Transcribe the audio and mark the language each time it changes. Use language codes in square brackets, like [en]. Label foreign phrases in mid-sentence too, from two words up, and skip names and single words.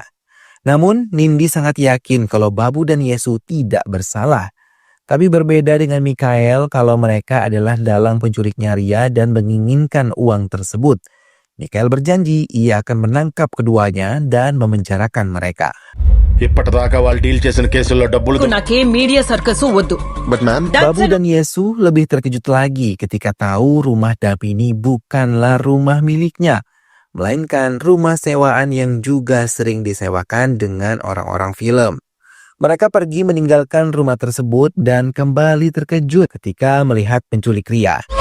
[id] Namun Nindi sangat yakin kalau Babu dan Yesu tidak bersalah. Tapi berbeda dengan Mikael kalau mereka adalah dalang penculiknya Ria dan menginginkan uang tersebut. Mikael berjanji ia akan menangkap keduanya dan memenjarakan mereka. [te] ఇప్పటిదాకా వాళ్ళు డీల్ చేసిన కేసుల్లో డబ్బులు నాకే [en] media circus [te] వద్దు. [en] But ma'am, [id] Babu dan Yesu lebih terkejut lagi ketika tahu rumah Damini bukanlah rumah miliknya, melainkan rumah sewaan yang juga sering disewakan dengan orang-orang film. Mereka pergi meninggalkan rumah tersebut dan kembali terkejut ketika melihat penculik Ria.